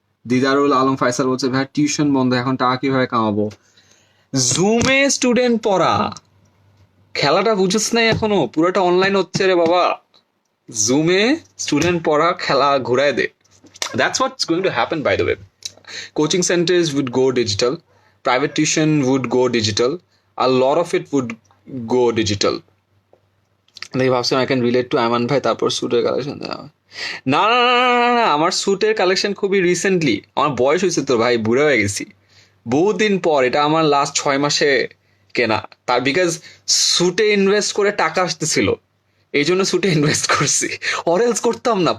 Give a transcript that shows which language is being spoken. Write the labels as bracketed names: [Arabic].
[Bangla] দিদারুল আলম ফাইসাল বলছে ভাই টিউশন বন্ধ, এখন টাকা কিভাবে কামাবো? জুমে স্টুডেন্ট পড়া, খেলাটা বুঝছ নাই এখনো, পুরোটা অনলাইন হচ্ছে রে বাবা। জুমে স্টুডেন্ট পড়া, খেলা ঘুরায় দে। [English] That's what's going to happen by the way. Coaching centers would go digital. Private tuition would go digital. A lot of it would go digital. [Bangla] দেখি ভাবছিলাম [English] I can relate to [Bangla] আমান ভাই, তারপর স্যুটের কালেকশন। না না না না না না, আমার স্যুটের কালেকশন খুবই রিসেন্টলি। আমার বয়স হয়েছে তো ভাই, বুড়ো হয়ে গেছি বহুদিন পর। এটা আমার লাস্ট 6 মাসে কেনা। তার বিকজ স্যুটে ইনভেস্ট করে টাকা আসতেছিল, এই জন্য স্যুটে ইনভেস্ট করছি। অরেলস করতাম না।